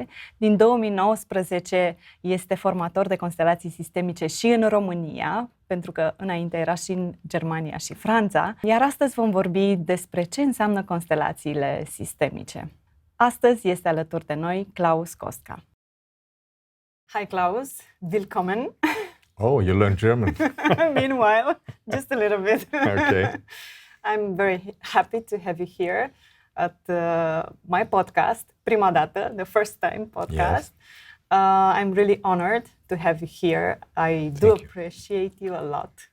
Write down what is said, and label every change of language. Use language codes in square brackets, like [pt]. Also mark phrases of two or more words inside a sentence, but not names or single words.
[ro] Din 2019 este formator de constelații sistemice și în România, pentru că înainte era și în Germania și Franța. Iar astăzi vom vorbi despre ce înseamnă constelațiile sistemice. Astăzi este alături de noi Claus Kostka. [en] Hi Klaus, willkommen. Oh, you learned German. Meanwhile, just a little bit. Okay. I'm very happy to have you here at my podcast, Prima Dată, the first time podcast. Yes. I'm really honored to have you here. I do appreciate you a lot.